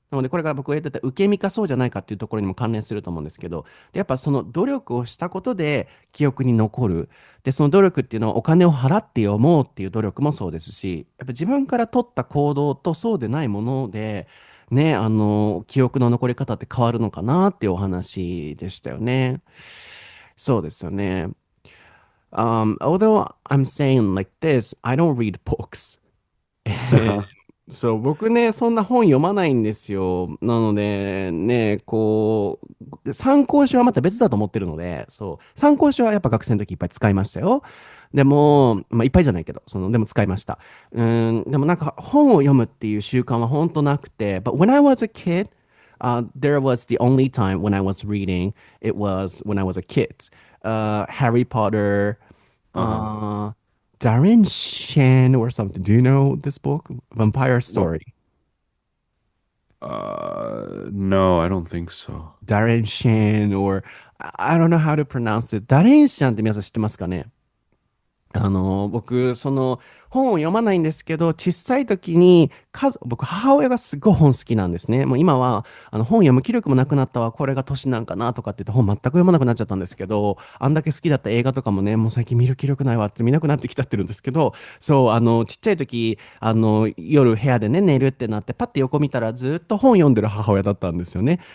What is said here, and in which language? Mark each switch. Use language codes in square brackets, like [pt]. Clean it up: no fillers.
[ja] なので、これが僕が言ってた受け身かそうじゃないかっていうところにも関連すると思うんですけど、で、やっぱその努力をしたことで記憶に残る。で、その努力っていうのはお金を払って読もうっていう努力もそうですし、やっぱ自分から取った行動とそうでないもので、ね、記憶の残り方って変わるのかなっていうお話でしたよね。そうですよね。 [en] Although I'm saying like this, I don't read books. [ja] そう、僕ね、そんな本読まないんですよ。なので、ね、こう、参考書はまた別だと思ってるので、そう、参考書はやっぱ学生の時いっぱい使いましたよ。でも、まあ、いっぱいじゃないけど、でも使いました。でもなんか本を読むっていう習慣は本当なくて、 [en] But when I was a kid, there was the only time when I was reading, it was when I was a kid. Harry Potter, Uh-huh. Darren Shan or something. Do you know this book? Vampire What? Story. No, I don't think so. Darren Shan or I don't know how to pronounce it. [ja] ダレンシャンって皆さん知ってますかね？僕、その本を読まないんですけど、小さい時に、僕、母親がすごい本好きなんですね。もう今は、本読む気力もなくなったわ、これが年なんかなとかって言って本全く読まなくなっちゃったんですけど、あんだけ好きだった映画とかもね、もう最近見る気力ないわって見なくなってきちゃってるんですけど、そう、ちっちゃい時、夜部屋でね、寝るってなって、パッて横見たらずっと本読んでる母親だったんですよね。